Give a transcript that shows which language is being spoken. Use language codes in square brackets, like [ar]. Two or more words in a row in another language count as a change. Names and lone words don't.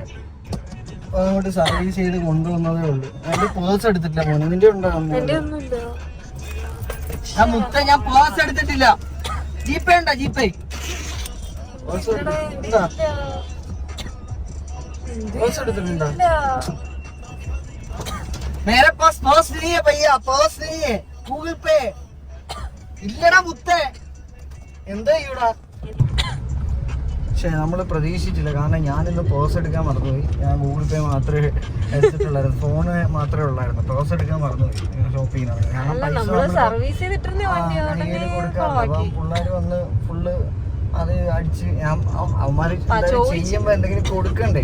[ml] അങ്ങോട്ട് സർവീസ് ചെയ്ത് കൊണ്ടുവന്നതേ ഉള്ളൂ. അതിന്റെ പേഴ്സ് എടുത്തിട്ടില്ല മോനെ. നിന്റെ ഉണ്ടോ? ഞാൻ പേഴ്സ് എടുത്തിട്ടില്ല. ജീപ്പേ ഉണ്ടോ? ജീപ്പേ പേഴ്സ് എടുത്തിട്ടുണ്ടോ? [hi] मेरे पास पर्स नहीं है भैया, पर्स नहीं है, गूगल पे [ml] ഇല്ലടാ മുത്തേ. എന്താ ഇവിടെ? പക്ഷേ നമ്മൾ പ്രതീക്ഷിച്ചില്ല. കാരണം ഞാനിന്ന് പേഴ്സ് എടുക്കാൻ മറന്നുപോയി. ഞാൻ ഗൂഗിൾ പേ മാത്രമേ എടുത്തിട്ടുള്ളായിരുന്നു, ഫോണ് മാത്രമേ ഉള്ളായിരുന്നു. പേഴ്സ് എടുക്കാൻ മറന്നുപോയി ഷോപ്പിങ്ങിന്. കാരണം പിള്ളേർ വന്ന് ഫുള്ള് അത് അടിച്ച് അവന്മാർ ചെയ്യുമ്പോൾ എന്തെങ്കിലും കൊടുക്കണ്ടേ.